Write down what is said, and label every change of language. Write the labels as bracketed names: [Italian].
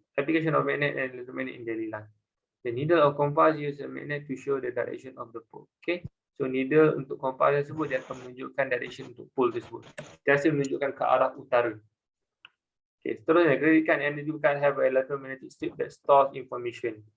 [English] Application of magnet and electromagnet in daily life. The needle of compass use a magnet to show the direction of the pole. [Malay] Okay, so needle untuk kompas tersebut dia akan menunjukkan direction untuk pole tersebut. Dia akan menunjukkan ke arah utara. [English] Okay, seterusnya, credit card and debit card have an electromagnetic strip that stores information.